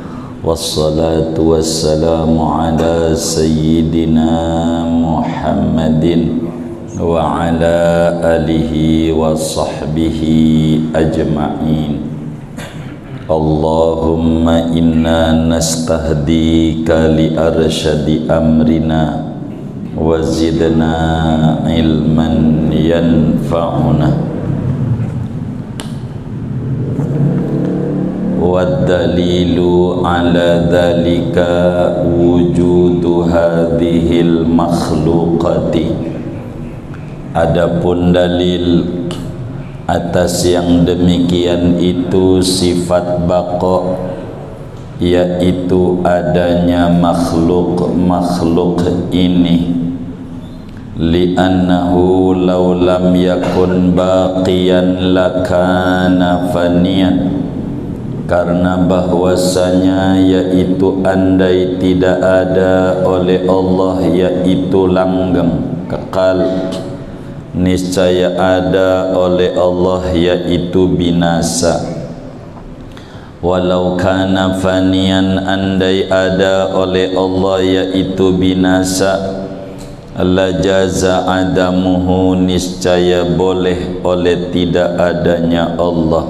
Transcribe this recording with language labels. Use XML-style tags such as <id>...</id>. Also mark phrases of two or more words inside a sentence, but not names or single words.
<ar>والصلاة والسلام على سيدنا محمد وعلى آله وصحبه أجمعين. اللهم إنا نستهديك لأرشد أمرنا وزدنا علما ينفعنا. والدليل على ذلك وجود هذه المخلوقات.</ar> <id>Adapun dalil atas yang demikian itu sifat baqa, yaitu adanya makhluk ini.</id> <ar>لأنه لو لم يكن باقيا لكان فانيا.</ar> <id>Karena bahwasanya yaitu andai tidak ada oleh Allah, yaitu langgeng kekal, niscaya ada oleh Allah yaitu binasa.</id> <ar>ولو كان فانيا,</ar> <id>andai ada oleh Allah yaitu binasa,</id> <ar>لجاز عدمه,</ar> <id>niscaya boleh oleh tidak adanya Allah.</id>